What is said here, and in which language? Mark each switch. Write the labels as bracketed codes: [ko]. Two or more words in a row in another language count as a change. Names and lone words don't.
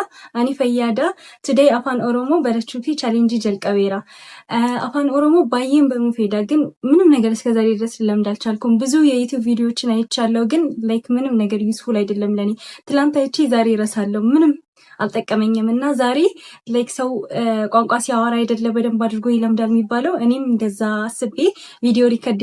[om] Ani fayyada. Today afaan Oromoo barachuufi challenge jalqabeera. Afaan Oromoo baay'een [am] በመፈዳ ግን ምንም ነገር እስከዛሬ ድረስ ለምድ አልቻልኩም። ብዙ የዩቲዩብ ቪዲዮዎችን አይቻለሁ ግን ምንም ነገር ዩስፉል አይደለም ለኔ። ትላንት አይቼ ዛሬ እረሳለሁ። ምንም አልጠቀመኝም እና ዛሬ ሰው ቋንቋ ሲያወራ አይደለ በደንብ አድርጎ ይለምዳል የሚባለው እኔም እንደዛ አስቤ [en] video record